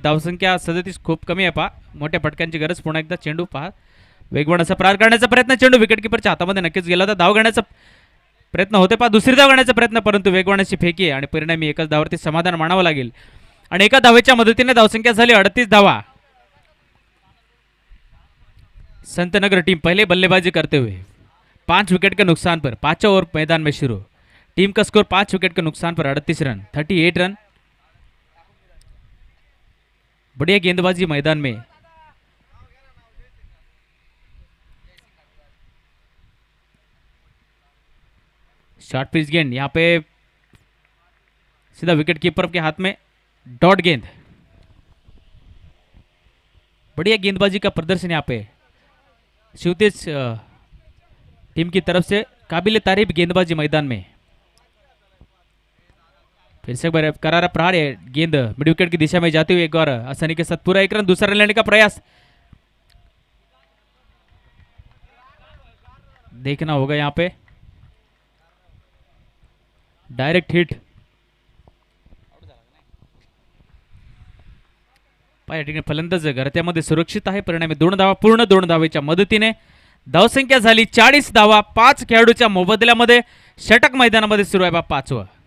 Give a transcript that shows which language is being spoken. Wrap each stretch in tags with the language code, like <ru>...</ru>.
<mr>धावसंख्या 37 खूप कमी आहे. मोठ्या फटक्यांची गरज. पुन्हा एकदा चेंडू वेगवान असा प्रहार करण्याचा प्रयत्न. चेंडू विकेटकीपरच्या हातामध्ये नक्कीच गेला होता. धाव घेण्याचा प्रयत्न होते. दुसरी धाव घेण्याचा प्रयत्न, परंतु वेगवान अशी फेकी आहे आणि परिणामी एकाच धावावरती समाधान मानावं लागेल. आणि एका धावेच्या मदतीने धावसंख्या झाली 38 धावा.</mr> <hi>संतनगर टीम पहले बल्लेबाजी करते हुए 5 विकेट के नुकसान पर 5 ओवर मैदान में शुरू. टीम का स्कोर 5 विकेट के नुकसान पर 38 रन, 38 रन. बढ़िया गेंदबाजी मैदान में. शॉर्ट पिच गेंद, यहाँ पे सीधा विकेट कीपर के हाथ में डॉट गेंद। बढ़िया गेंदबाजी का प्रदर्शन यहाँ पे शिवतेज टीम की तरफ से, काबिल तारीफ गेंदबाजी मैदान में। फिर से करारा प्रहार है, गेंद मिड विकेट की दिशा में जाती हुई एक और आसानी के साथ पूरा एक रन, दूसरा रन लेने का प्रयास देखना होगा यहाँ पे।</hi> <mr>डायरेक्ट हिट, फलंदाज घरत्यामध्ये सुरक्षित आहे, परिणामी 2 धावा, पूर्ण 2 धावेच्या मदतीने धावसंख्या झाली 40 धावा 5 खेळाडूच्या मोबदल्यामध्ये। षटक मैदानामध्ये सुरू आहे 5वं।</mr>